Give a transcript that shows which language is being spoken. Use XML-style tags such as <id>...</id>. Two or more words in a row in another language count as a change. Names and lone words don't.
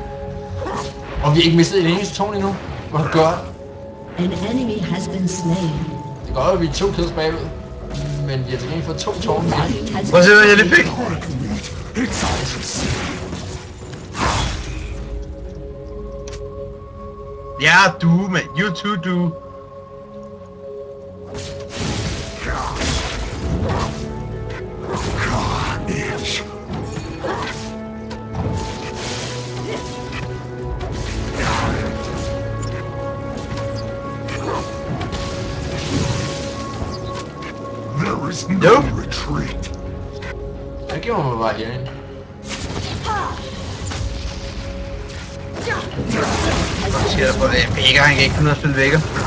<da>Og vi har ikke mistet en eneste tårn endnu. Hvor godt.</da> <en>An enemy has been slain.</en> <da>Det går jo, at vi er 2 kills bagved. men de har til gengæld fået 2 tårne mere.</da> <en>Fight has</en> <da>Prøv at se, hvad jeg lige fik.</da> <en>Dark meat. It's all the same.</en> <da>Ja, du, man.</da> <en>You too, du. Carnage. There is no Nope. retreat.</en> <da>Jeg giver mig bare herinde. Hvad sker der for det? Vækker, han kan ikke finde ud af at spille vækker.</da>